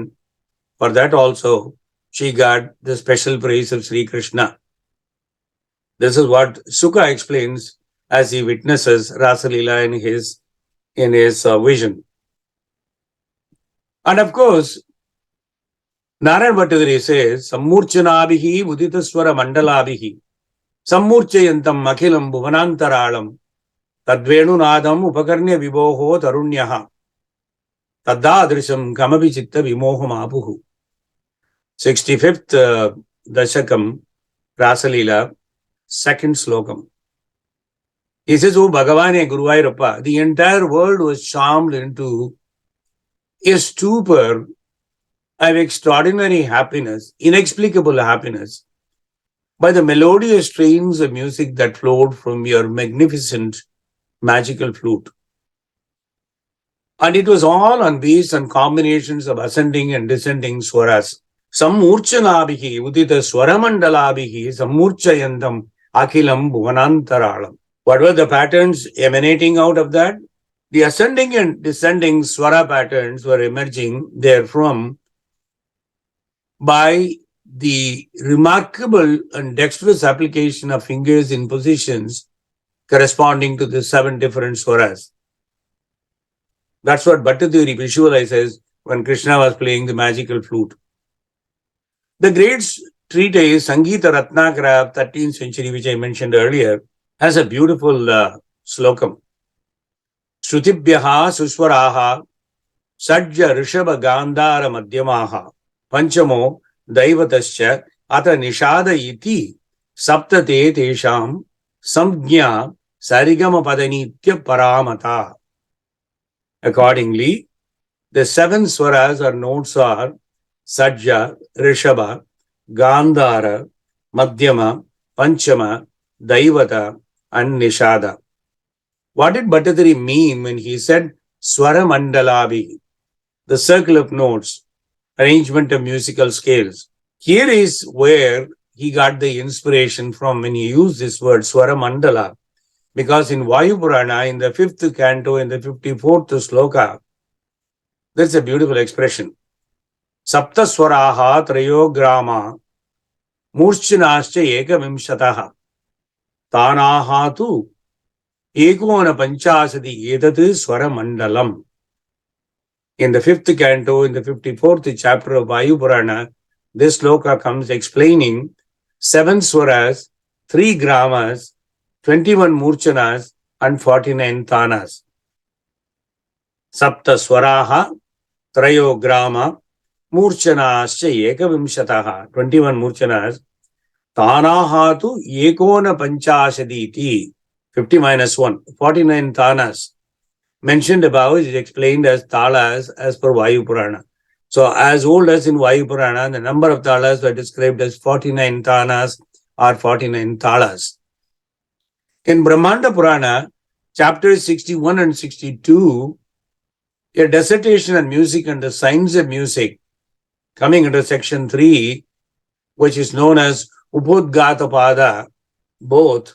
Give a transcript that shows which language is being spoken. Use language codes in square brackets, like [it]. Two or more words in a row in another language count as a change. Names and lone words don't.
[en] For that also, she got the special praise of Sri Krishna. This is what Sukha explains as he witnesses Rasa Leela in his vision. And of course, Narayan Bhattadri says, [sa] Sammurchanabhihi Uditaswara Mandalabhihi Sammurchayantam Akhilam Bhuvanantaralam Tadvenu Nadam Upakarnya Viboho Tarunyaha Tadadrisham Kamabi Chitta Vimoham Apuhu. [en] 65th Dashakam, Rasa Leela, second slokam. He says, "O Bhagavane Guruvayurappa, the entire world was charmed into a stupor of extraordinary happiness, inexplicable happiness, by the melodious strains of music that flowed from your magnificent magical flute. And it was all based on combinations of ascending and descending swaras. [sa] Sammurchanabhihi udita swaramandalabhihi sammurchayantam akhilam bhuvanantaralam." [en] What were the patterns emanating out of that? The ascending and descending swara patterns were emerging therefrom by the remarkable and dexterous application of fingers in positions corresponding to the 7 different swaras. That's what Bhattaduri visualizes when Krishna was playing the magical flute. The great treatise Sangita Ratnakara of 13th century, which I mentioned earlier, has a beautiful slokam. [sa] Shrutibhyaha suswaraha sajja rishabha gandhara madhyamaha panchamo daivatascha ata nishada iti saptate tesham samjna sarigama padanitya paramata. [en] Accordingly, the 7 swaras or notes are Sajja, Rishabha, Gandhara, Madhyama, Panchama, Daivata, and Nishada. What did Bhattadri mean when he said [sa] Swara Mandalabi, [en] the circle of notes, arrangement of musical scales? Here is where he got the inspiration from when he used this word [sa] Swara Mandala, [en] because in Vayu Purana, in the 5th canto, in the 54th sloka, there's a beautiful expression. [sa] Sapta swaraha trayo grama murchinascha eka vimshataha tanahatu ekona panchasati edatu swara mandalam. [en] In the 5th canto, in the 54th chapter of Vayu Purana, this sloka comes explaining 7 swaras, 3 gramas, 21 murchanas, and 49 tanas. [sa] Sapta swaraha trayo grama murchanascha ekavimshataha, 21 murchanas, tanahatu ekona panchashaditi, 50 minus 1, 49 tanas. [en] Mentioned above is explained as talas as per Vayu Purana. So as old as in Vayu Purana, the number of talas were described as 49 tanas or 49 talas. In Brahmanda Purana, chapters 61 and 62, a dissertation on music and the science of music, coming under section 3, which is known as Upodgata Pada, both.